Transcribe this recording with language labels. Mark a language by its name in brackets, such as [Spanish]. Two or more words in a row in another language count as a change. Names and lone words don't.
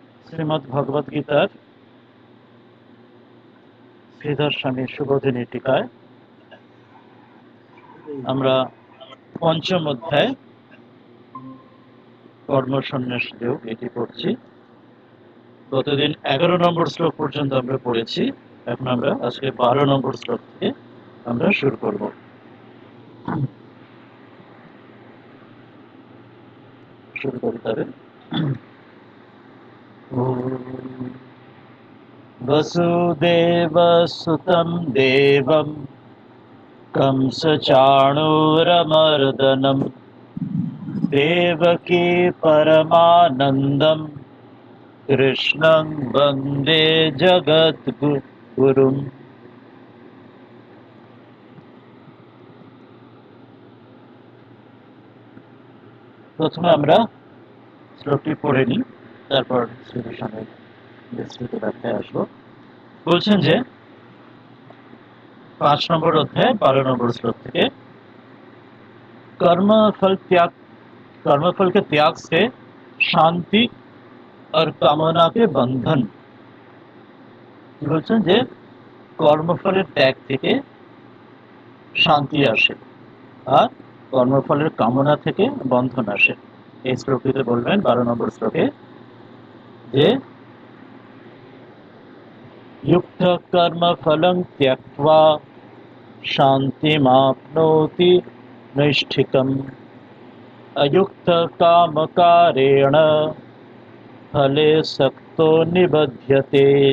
[Bangla] শ্রীমদ্ ভগবদ গীতার শ্রীধর স্বামী সুবোধিনী টিকায় আমরা পঞ্চম অধ্যায় কর্মসন্ন্যাস যোগ এটি পড়ছি। গতদিন 11 নম্বর শ্লোক পর্যন্ত আমরা পড়েছি। এখন আমরা আজকে 12 নম্বর শ্লোক থেকে আমরা শুরু করব। শুরু করি তবে। [Sanskrit] वसुदेवसुतं देवं कंसचाणूरमर्दनं देवकी परमानन्दं कृष्णं वन्दे जगद्गुरुम्। [Bangla] প্রথমে আমরা শ্লোকটি পড়ে নিই, তারপর শ্রীর সঙ্গে বিস্তৃত ব্যাখ্যায় আসবো। বলছেন যে 5 নম্বর অধ্যায় 12 নম্বর श्लोक থেকে [Hindi] कर्मफल के त्याग से शांति और कामना के बंधन। [Bangla] বলছেন যে কর্মফলের ত্যাগ থেকে শান্তি আসে আর কর্মফলের কামনা থেকে বন্ধন আসে। এই শ্লোকটিতে বলবেন 12 নম্বর শ্লোকে যে [Sanskrit] युक्त कर्म फलं त्यक्त्वा शान्तिमाप्नोति नैष्ठिकम् अयुक्त कामकारेण फले सक्तो निबध्यते।